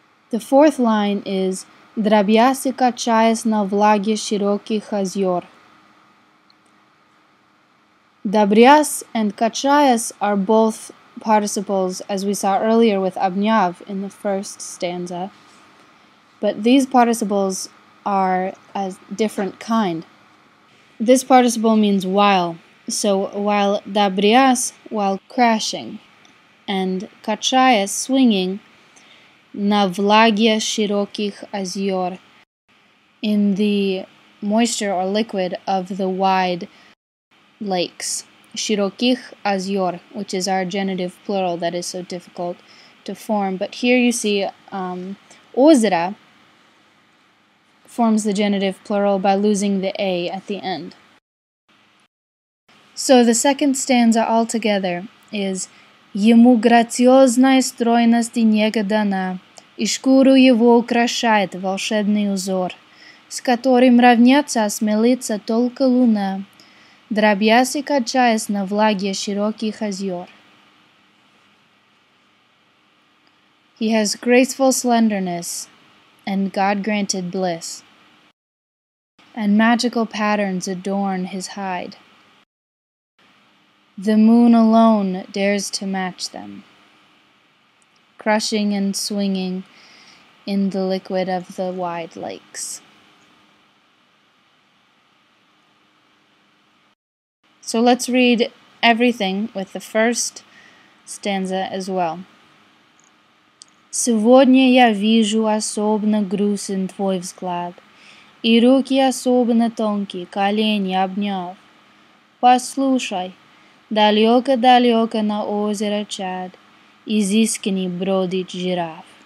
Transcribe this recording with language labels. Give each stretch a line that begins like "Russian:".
English: The fourth line is
Russian: «Дробясь и качаясь на влаге широких озер».
English: Dabryas and kachayas are both participles, as we saw earlier with abnyav in the first stanza, but these participles are a different kind. This participle means while, so while dabryas, while crashing, and kachayas, swinging,
Russian: na vlagia shirokich azior,
English: in the moisture or liquid of the wide lakes.
Russian: Shirokich azior,
English: which is our genitive plural that is so difficult to form. But here you see ozera forms the genitive plural by losing the a at the end. So the second stanza altogether is
Russian: Ему грациозная стройность и нега дана, и шкуру его украшает волшебный узор, с которым равняться осмелится только луна, дробясь и качаясь на влаге широких озер.
English: He has graceful slenderness and God-granted bliss, and magical patterns adorn his hide. The moon alone dares to match them, crushing and swinging in the liquid of the wide lakes. So let's read everything with the first stanza as well.
Russian: Сегодня я вижу особенно грустен твой взгляд, и руки особенно тонкие, колени обняв. Послушай, далеко-далеко на озеро Чад изысканный бродит жираф.